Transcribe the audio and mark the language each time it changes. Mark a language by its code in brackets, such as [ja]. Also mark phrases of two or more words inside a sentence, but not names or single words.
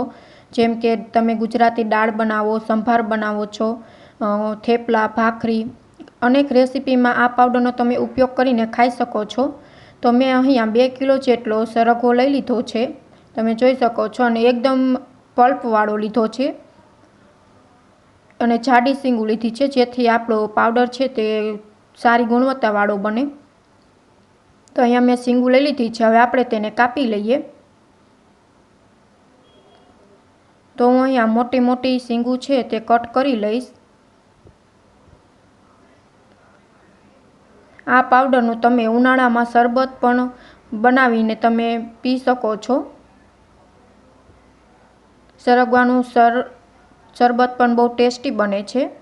[gu] જેમ કે તમે ગુજરાતી દાળ બનાવો, સંભાર બનાવો છો, થેપલા, ભાખરી, અનેક રેસિપી માં આ પાઉડરનો તમે ઉપયોગ કરીને ખાઈ શકો છો। તો મેં અહીંયા 2 કિલો જેટલો સરગવો લઈ લીધો છે। તમે જોઈ શકો છો અને એકદમ પલ્પવાળો લીધો છે અને જાડી સીંગુ લીધી છે જેથી આપણો પાઉડર છે તે સારી ગુણવત્તાવાળો બને। તો અહીંયા મેં સીંગુ લઈ લીધી છે। હવે આપણે તેને કાપી લઈએ। તો હું અહીંયા મોટી મોટી સીંગુ છે તે કટ કરી લઈશ। આ પાઉડરનું તમે ઉનાળામાં શરબત પણ બનાવીને તમે પી શકો છો। સરગવાનું શરબત પણ બહુત ટેસ્ટી બને છે।